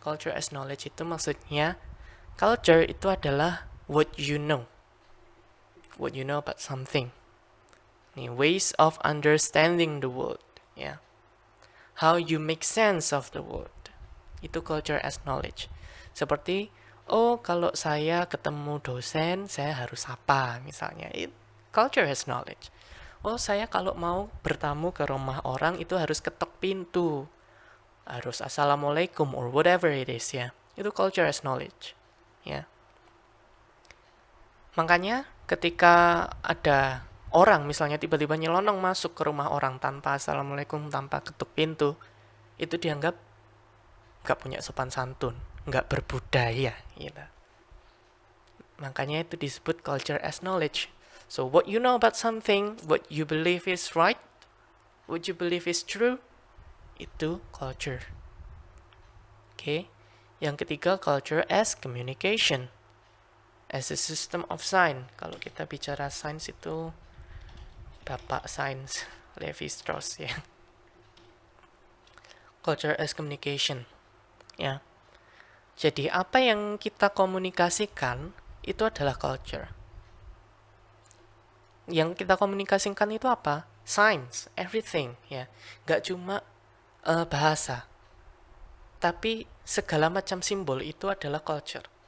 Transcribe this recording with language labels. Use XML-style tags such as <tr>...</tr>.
<en>Culture as knowledge</en> <id>itu maksudnya culture itu adalah</id> <en>what you know about something. Nih, ways of understanding the world, ya. How you make sense of the world.</en> <id>Itu culture</id> <en>as knowledge.</en> <id>Seperti, oh kalau saya ketemu dosen, saya harus apa misalnya.</id> <en>Culture as knowledge.</en> <id>Oh saya kalau mau bertamu ke rumah orang itu harus ketok pintu.</id> <en>Harus assalamualaikum or whatever it is ya. Itu culture as knowledge.</en> <id>Ya. Makanya ketika ada orang misalnya tiba-tiba nyelonong masuk ke rumah orang tanpa assalamualaikum, tanpa ketuk pintu, itu dianggap nggak punya sopan santun, nggak berbudaya, gitu. Makanya itu disebut</id> <en>culture as knowledge. So what you know about something, what you believe is right, what you believe is true,</en> <id>itu culture.</id> <en>Oke.</en> <id>Yang ketiga,</id> <en>culture as communication, as a system of sign.</en> <id>Kalau kita bicara science itu bapak sains Levi Strauss ya.</id> <en>Culture as communication.</en> <id>Ya. Jadi apa yang kita komunikasikan itu adalah culture. Yang kita komunikasikan itu apa?</id> <en>Science, everything</en> <id>ya. Gak cuma bahasa. Tapi segala macam simbol itu adalah culture.</id>